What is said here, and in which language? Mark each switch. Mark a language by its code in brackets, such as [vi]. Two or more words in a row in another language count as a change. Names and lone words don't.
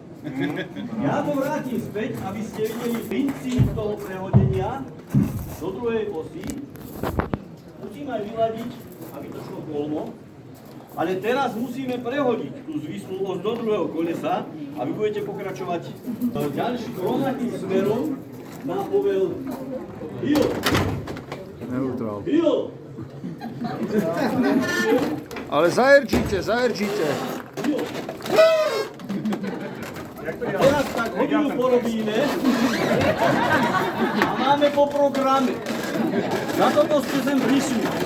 [sk] Ja to vrátim späť, aby ste videli princíp toho prehodenia do druhej osy. Musím aj vyladiť, aby to šlo kolmo. Ale teraz musíme prehodiť tú zvislú os do druhého kolesa a vy budete pokračovať ďalším rovnakým smerom na povel Hill. Neutral. Hill. Ale zajerčíte. Hill. A teraz tak hodinu porobíme a máme po programe. Za toto ste sem prišli.